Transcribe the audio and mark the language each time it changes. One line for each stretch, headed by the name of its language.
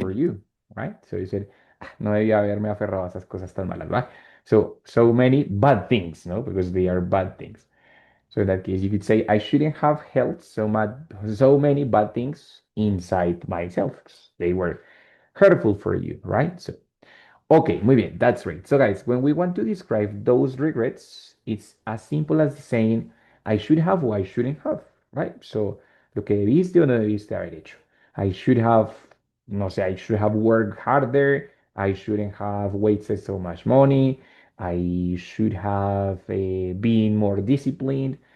English: for you, right? So you said,
Spanish: "Ah, no debía haberme aferrado a esas cosas tan malas, right?
English: So many bad things, no? Because they are bad things. So in that case, you could say, I shouldn't have held so many bad things inside myself. They were hurtful for you, right? So okay,
Spanish: muy bien,
English: that's great. So guys, when we want to describe those regrets, it's as simple as saying, I should have or I shouldn't have, right?
Spanish: So, lo que debiste o no debiste haber hecho.
English: I should have,
Spanish: no sé,
English: I should have worked harder. I shouldn't have wasted so much money. I should have been more disciplined.